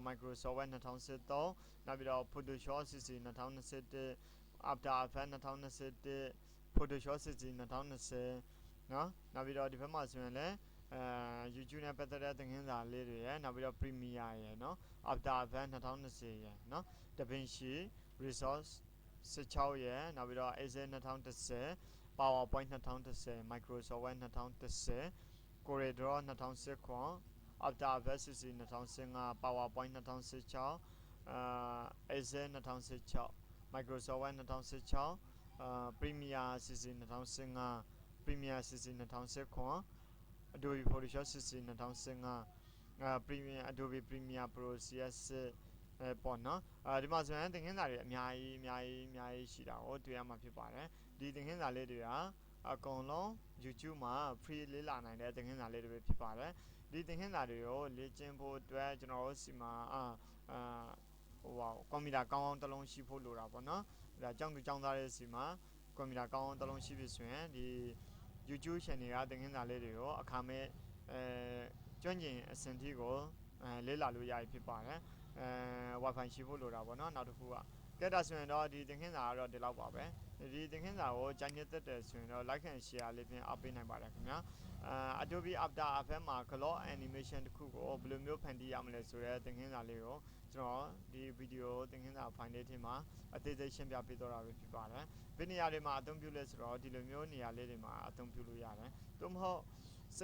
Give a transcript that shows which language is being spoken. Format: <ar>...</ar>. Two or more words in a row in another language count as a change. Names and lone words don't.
<my>Microsoft Word 2023 နောက်ပြီးတော့ Photoshop CC 2021 After Effects 2021 Photoshop စစ်စီ2020နော်နောက်ပြီးတော့ဒီဘက်မှာဆိုရင်လည်းYouTube နဲ့ပတ်သက်တဲ့သင်ခန်းစာလေးတွေရယ် နောက်ပြီးတော့ Premiere ရယ်နော် After Effects 2020ရယ်နော် DaVinci Resource 16ရယ်နောက်ပြီးတော့ Excel 2010 PowerPoint 2010 Microsoft Word 2010 Corridor 2019 After Effects 2015 PowerPoint 2016 Excel 2016 Microsoft Word 2016 Premiere 2015 Premiere 2019 Adobe Photoshop 2015 Premiere Adobe Premiere Pro CS ပေါ့နော်ဒီမှာဆိုရင်သင်ခန်းစာတွေအများကြီးရှိတာကိုတွေ့ရမှာဖြစ်ပါတယ်ဒီသင်ခန်းစာလေးတွေကအကုန်လုံး YouTube မှာ free လေ့လာနိုင်တဲ့သင်ခန်းစာလေးတွေပဲဖြစ်ပါတယ်ဒီသင်ခန်းစာတွေကိုလေ့ကျင့်ဖို့အတွက်ကျွန်တော်တို့စီမှာ ကွန်ပျူတာကောင်းတစ်လုံးရှိဖို့လိုတာပေါ့နော်ဒါကျောင်းသူကျောင်းသားတွေစီမှာကွန်ပျူတာကောင်းတစ်လုံးရှိပြီဆိုရင်ဒီ YouTube channel ကသင်ခန်းစာလေးတွေကိုအခါမဲ့ကျွမ်းကျင်အဆင့်ထိကိုလေ့လာလို့ရပြီဖြစ်ပါတယ်Wi-Fi ရှိဖို့လိုတာပေါ့နော်နောက်တစ်ခုကကဲဒါဆိုရင်တော့ဒီသင်ခ န်းစာကတော့ဒီလောက်ပါပဲဒီသင်ခန်းစာကိုကြိုက်နှစ်သက်ဆိုရင်တော့</my> <en>like and share</en> <my>လေးဖြင့်အားပေးနိုင်ပါတယ်ခင်ဗျာ Adobe After Effects မှာ</my> <en>Glow Animation</en> <my>တစ်ခုကိုဘယ်လိုမျိုးဖန်တီးရမလဲဆိုတဲ့သင်ခန်းစာလေးကိုကျွန်တော်ဒီဗီ ဒီယိုသင်ခန်းစာ file လေးထဲမှာအသေးစိတ်ရှင်းပြပေးတော့တာပဲဖြစ်ပါတယ်ဘယ်နေရာတွေမှာအသုံးပြုလဲဆိုတော့ဒီလိုမျိုးနေရာလေးတွေမှာအသုံးပြုလို့ရတယ်သို့မဟုတ်စိ</my>